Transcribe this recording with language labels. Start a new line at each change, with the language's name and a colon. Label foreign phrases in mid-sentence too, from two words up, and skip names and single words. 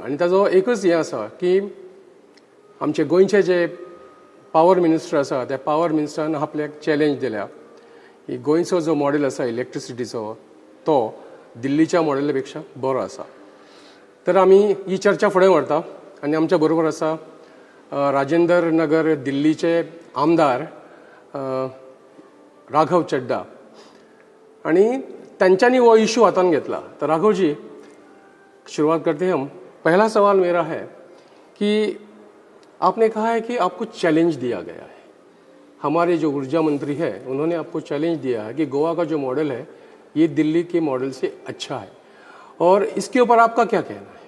Konkani: आनी ताजो एकच हें आसा की आमचे गोंयचे जे
English: power minister
Konkani: आसा त्या
English: power minister
Konkani: आपल्याक चॅलेंज दिल्या की गोंयचो जो मॉडेल आसा इलेक्ट्रिसिटीचो तो दिल्लीच्या मॉडेला पेक्षा बरो आसा. तर आमी ही चर्चा फुडें व्हरता आनी आमच्या बरोबर आसा राजेंद्र नगर दिल्लीचे आमदार राघव चड्डा आणि त्यांच्यानी वो इशू हातान घेतला.
Hindi: तर राघव जी, शुरुआत करते हैं हम. पहला सवाल मेरा है कि आपने कहा है कि आपको चैलेंज दिया गया है. हमारे जो ऊर्जा मंत्री है उन्होंने आपको चैलेंज दिया है कि गोवा का जो मॉडल है ये दिल्ली के मॉडल से अच्छा है, और इसके ऊपर आपका क्या कहना है?